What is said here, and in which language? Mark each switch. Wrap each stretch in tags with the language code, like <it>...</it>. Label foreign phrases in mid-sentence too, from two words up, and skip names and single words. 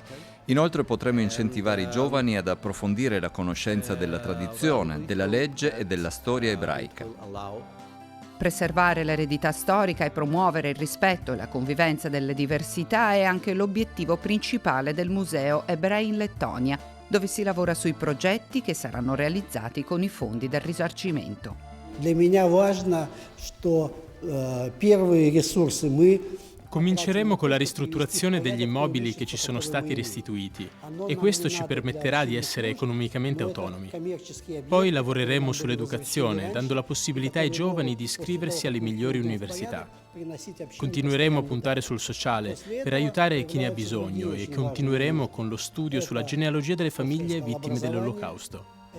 <it>Inoltre potremo incentivare i giovani ad approfondire la conoscenza della tradizione, della legge e della storia ebraica. Preservare l'eredità storica e promuovere il rispetto e la convivenza delle diversità è anche l'obiettivo principale del Museo Ebrei in Lettonia, dove si lavora sui progetti che saranno realizzati con i fondi del risarcimento.</it> <ru>Для меня важно, что первые ресурсы мы</ru> <it>Cominceremo con la ristrutturazione degli immobili che ci sono stati restituiti e questo ci permetterà di essere economicamente autonomi. Poi lavoreremo sull'educazione, dando la possibilità ai giovani di iscriversi alle migliori università. Continueremo a puntare sul sociale per aiutare chi ne ha bisogno e continueremo con lo studio sulla genealogia delle famiglie vittime dell'Olocausto.</it>